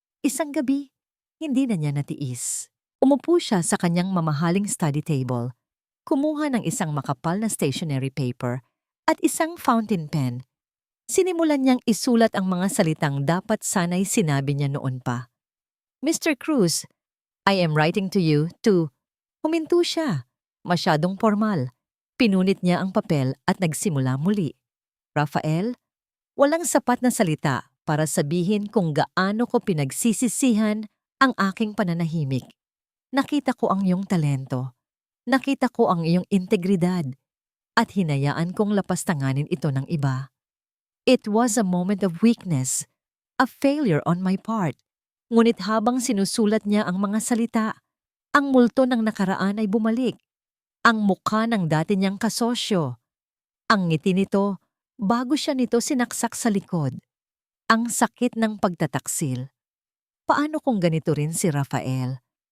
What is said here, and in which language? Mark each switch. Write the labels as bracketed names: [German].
[Filipino] Isang gabi, hindi na niya natiis. Umupo siya sa kanyang mamahaling study table, kumuha ng isang makapal na stationery paper at isang fountain pen. Sinimulan niyang isulat ang mga salitang dapat sana'y sinabi niya noon pa. [English] Mr. Cruz, I am writing to you to... [Filipino] Huminto siya. Masyadong formal. Pinunit niya ang papel at nagsimula muli. Rafael, walang sapat na salita para sabihin kung gaano ko pinagsisisihan ang aking pananahimik. Nakita ko ang iyong talento. Nakita ko ang iyong integridad. At hinayaan kong lapastanganin ito ng iba. [English] It was a moment of weakness, a failure on my part. [Filipino] Ngunit habang sinusulat niya ang mga salita, ang multo ng nakaraan ay bumalik. Ang mukha ng dati niyang kasosyo. Ang ngiti nito, bago siya nito sinaksak sa likod. Ang sakit ng pagtataksil. Paano kung ganito rin si Rafael?